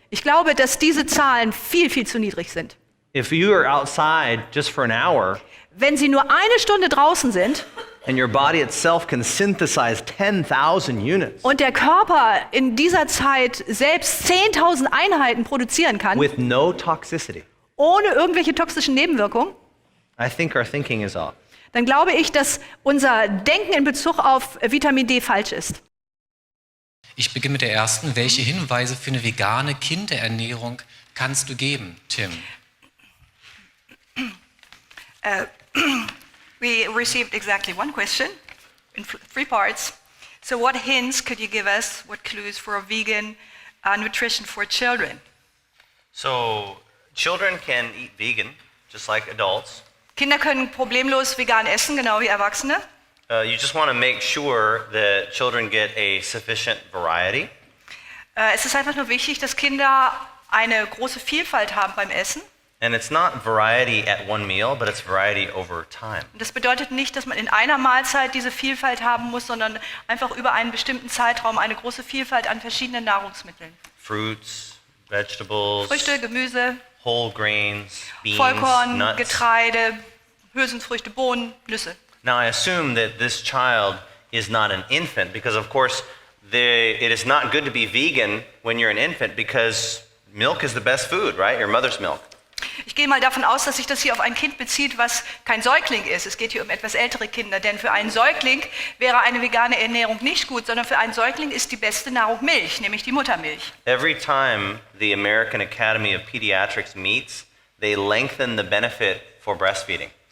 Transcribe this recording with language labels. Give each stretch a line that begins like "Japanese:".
German: Ich glaube, dass diese Zahlen viel, viel zu niedrig sind.
English: If you are outside just for an hour
German: Wenn Sie nur eine Stunde draußen sind
English: and your body itself can synthesize 10,000 units
German: und der Körper in dieser Zeit selbst 10.000 Einheiten produzieren kann,
English: with no toxicity,
German: ohne irgendwelche toxischen Nebenwirkungen,
English: I think our thinking is off.
German: dann glaube ich, dass unser Denken in Bezug auf Vitamin D falsch ist. Ich beginne mit der ersten. Welche Hinweise für eine vegane Kinderernährung kannst du geben, Tim?
English: We received exactly one question in three parts. So what hints could you give us, what clues for a vegan nutrition for children? So children can eat vegan just like adults.
German: Kinder können problemlos vegan essen, genau wie Erwachsene.
English: You just want to make sure that children get a sufficient variety.
German: Es ist einfach nur wichtig, dass Kinder eine große Vielfalt haben beim Essen.
English: And it's not variety at one meal, but it's variety over time.
German: Und das bedeutet nicht, dass man in einer Mahlzeit diese Vielfalt haben muss, sondern einfach über einen bestimmten Zeitraum eine große Vielfalt an verschiedenen Nahrungsmitteln.
English: Fruits, vegetables,
German: Früchte, Gemüse,
English: whole grains, beans,
German: Vollkorn,
English: nuts.
German: Getreide, Hülsenfrüchte, Bohnen, Nüsse.
English: Now I assume that this child is not an infant because of course it is not good to be vegan when you're an infant because milk is the best food, right? Your mother's milk.
German: Ich gehe mal davon aus, dass sich das hier auf ein Kind bezieht, was kein Säugling ist. Es geht hier um etwas ältere Kinder, denn für einen Säugling wäre eine vegane Ernährung nicht gut, sondern für einen Säugling ist die beste Nahrung Milch, nämlich die Muttermilch.
English: Every time the American Academy of Pediatrics meets, they lengthen the benefit for breastfeeding.